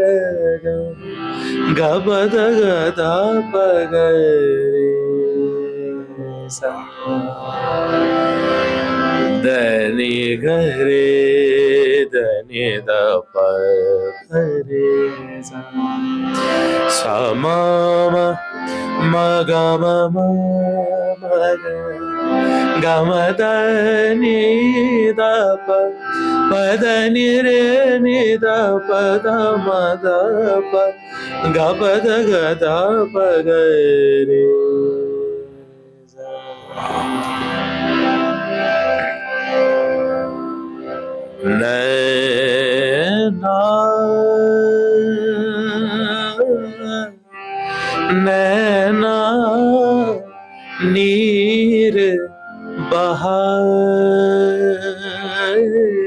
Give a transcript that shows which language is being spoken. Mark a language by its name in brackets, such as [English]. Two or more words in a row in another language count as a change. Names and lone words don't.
[Hindi] गबद गदा पगरे सा दनी गरे दनी द प रे सा सा म म ग म म ग ग म द नि द प द नि रे नि द प द म द प ग प द ग द प ग रे नैना नैना नीर बहाए